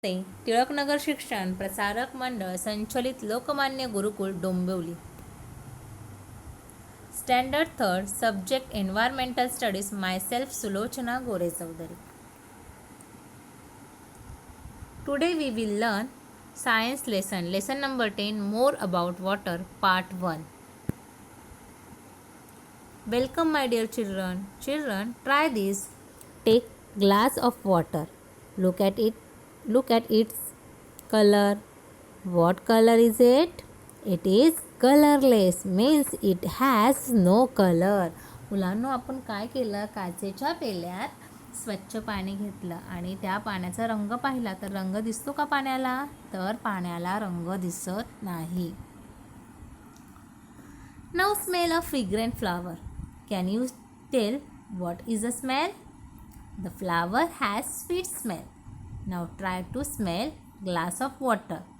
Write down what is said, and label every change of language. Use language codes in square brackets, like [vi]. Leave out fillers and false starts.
[mr] ते टिळकनगर शिक्षण प्रसारक मंडळ संचलित लोकमान्य गुरुकुल Dombivli. [en] Standard third, subject environmental studies. Myself Sulochana Gore Chaudhari. Today we will learn science lesson number 10, more about water, part 1. Welcome my dear children. Children, try this. Take glass of water. Look at it. Look at its color. What color is it? It is colorless, means it has no color. [mr] मुलांनो, आपण काय केलं? काचेच्या पेल्यात स्वच्छ पाणी घेतलं आणि त्या पाण्याचा रंग पाहिला तर रंग दिसतो का पाण्याला? तर पाण्याला रंग दिसत नाही. [en] Now smell a fragrant flower. Can you tell what is the smell? The flower has sweet smell. Now try to smell glass of water.